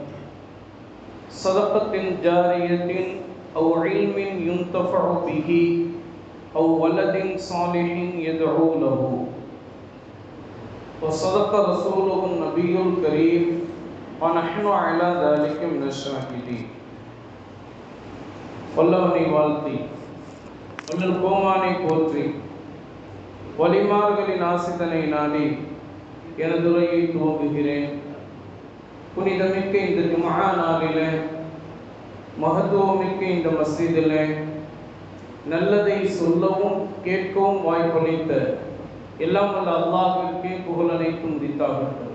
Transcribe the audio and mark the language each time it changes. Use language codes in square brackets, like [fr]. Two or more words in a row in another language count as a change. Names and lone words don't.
[ar] صدقة جارية أو علم ينتفع به أو ولد صالح يدعو له وصدق رسوله النبي الكريم ونحن على ذلك من الشاهدين [ta] வல்லவனை வாழ்த்தி வல்லல் கோமானை போற்றி வலிமார்களின் ஆசிதனை நாடி எனது உரையை துவங்குகிறேன். புனிதமிக்க இந்த ஜும்ஆ நாளிலே, மகத்துவமிக்க இந்த மஸ்ஜிதிலே நல்லதை சொல்லவும் கேட்கவும் வாய்ப்பளித்த எல்லாம் வல்ல அல்லாஹ்விற்கே புகழ் அனைத்தும் உரித்தாகட்டும்.